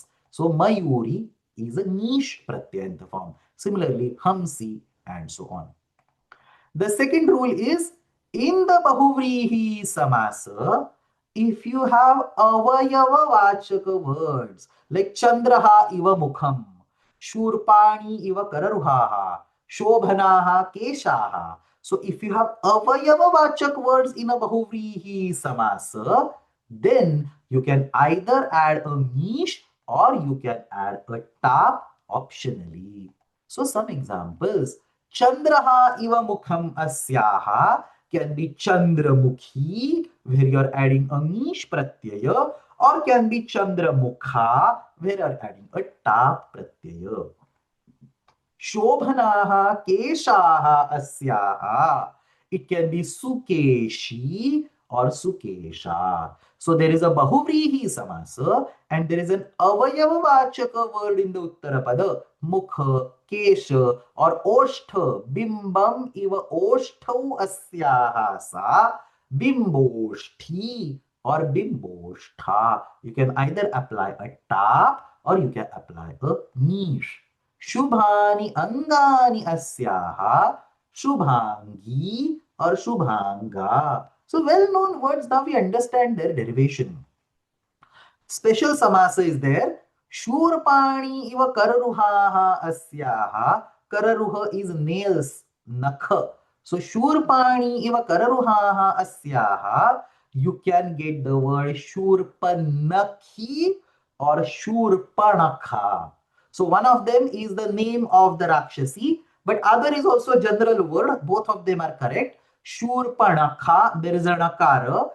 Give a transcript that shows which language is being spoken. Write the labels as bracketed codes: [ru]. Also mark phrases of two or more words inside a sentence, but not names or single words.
[en] So Mayuri is a [sa] ङीष् प्रत्ययान्त [en] form. Similarly, Hamsi and so on. The second rule is in the [sa] बहुव्रीहि समास, [en] if you have [sa] अवयव वाचक [en] words like [sa] चन्द्रः इव मुखम्, शूर्पाणि इव कररुहाः, शोभनाः केशाः. [en] So if you have [sa] अवयव वाचक [en] words in a [sa] बहुव्रीहि समास, [en] then you can either add a niche or you can add a tap optionally. So some examples. [sa] चन्द्रः इव मुखम् अस्याः [en] can be Chandramukhi, where you're adding a [sa] ङीष् प्रत्यय, [en] or can be Chandramukha, where you're adding a [sa] टाप् प्रत्यय. शोभनाः केशाः अस्याः. [en] It can be Sukeshi or Sukesha. So there is a [sa] बहुव्रीहि समास [en] and there is an avayavavachaka word in the Uttarapada. Mukha, Kesha or Oshtha. [sa] बिम्बम् इव ओष्ठौ अस्याः सा बिम्बोष्ठी or bimboshtha. [en] You can either apply a tap or you can apply a niche. [sa] शुभानि अङ्गानि अस्याः शुभाङ्गी or shubhanga. [en] So well-known words, now we understand their derivation. Special samasa is there. [sa] शूर्पाणि इव कररुहाः अस्याः. [en] Kararuha is nails, nakha. [sa] So शूर्पाणि इव कररुहाः अस्याः. [en] You can get the word Shurpanakhi or Shurpanakha. So one of them is the name of the Rakshasi, but other is also a general word. Both of them are correct. Shurpanakha, there is a nakara.